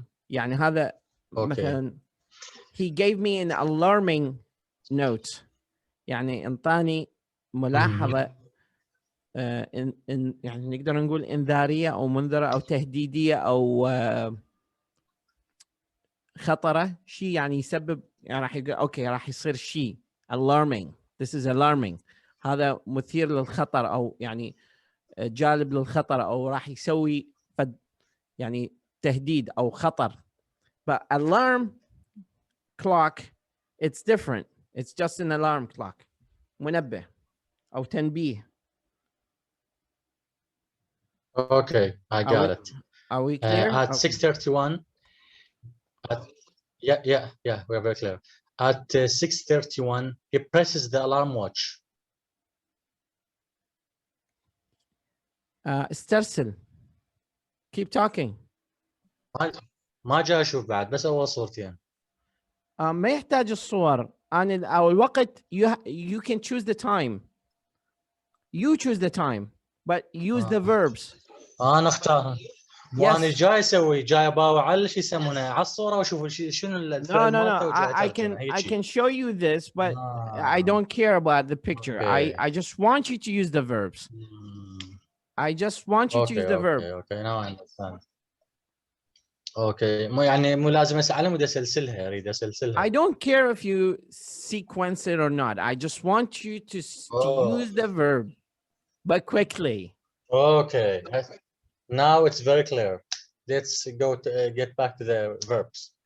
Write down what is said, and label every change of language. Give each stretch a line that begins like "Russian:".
Arabic: يعني هذا مثلا
English: he gave me an alarming note.
Arabic: يعني انطاني ملاحظة يعني نقدر نقول انذارية او منذرة او تهديدية او خطرة، شيء يعني يسبب، يعني راح يقول اوكي راح يصير شيء alarming.
English: This is alarming.
Arabic: هذا مثير للخطر او يعني جالب للخطر او راح يسوي يعني تهديد او خطر.
English: But alarm clock, it's different. It's just an alarm clock.
Arabic: منبه او تنبيه.
English: Okay, I got it. Are we clear? At Okay. 6:31, yeah, we're very clear. At 6:31, he presses the alarm watch.
Arabic: استرسل.
English: Keep talking.
Arabic: ما جاي اشوف بعد، بس اول صورتين. ما يحتاج الصور. أنا أو الوقت
English: you can choose the time. You choose the time, but use the verbs.
Arabic: انا اختار. وانا جاي اسوي، جاي اباوع على شو يسمونه على الصوره واشوف شنو الفعل مالته وجاي
English: I can show you this, but I don't care about the picture. Okay. I just want you to use the verbs. I just want you to use the verb. Okay, now I understand.
Arabic: Okay, مو لازم اسالهم ودي اسلسلها، اريد اسلسلها.
English: I don't care if you sequence it or not. I just want you to use the verb, but quickly. Okay, now it's very clear. Let's go to get back to the verbs.